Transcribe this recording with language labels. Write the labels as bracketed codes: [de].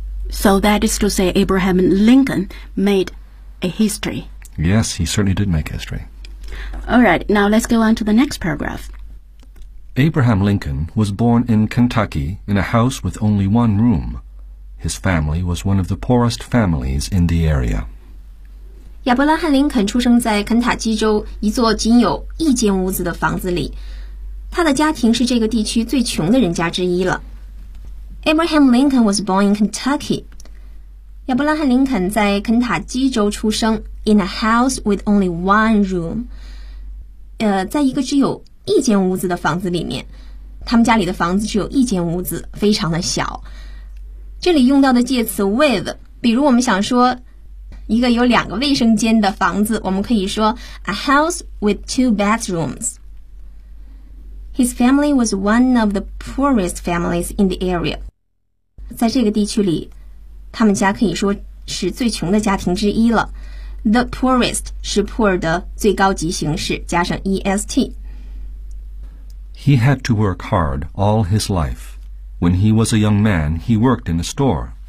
[en] So that is to say Abraham Lincoln made a history. Yes, he certainly did make history. All right, now let's go on to the next paragraph. Abraham Lincoln was born in Kentucky in a house with only one room. His family was one of the poorest families in the area. [zh] 亚伯拉罕·林肯出生在肯塔基州一座仅有一间屋子的房子里。他的家庭是这个地区最穷的人家之一了。 [en] Abraham Lincoln was born in Kentucky. [zh] 亚伯拉罕·林肯在肯塔基州出生 [en] in a house with only one room. [zh] 在一个只有一间屋子的房子里面。他们家里的房子只有一间屋子，非常的小。这里用到的介词 with, 比如我们想说一个有两个卫生间的房子，我们可以说 [en] a house with two bedrooms. His family was one of the poorest families in the area. [zh] 在这个地区里，他们家可以说是最穷的家庭之一了。 The poorest 是 poor 的最高级形式，加上 est. [en] He had to work hard all his life. When he was a young man, he worked in a store.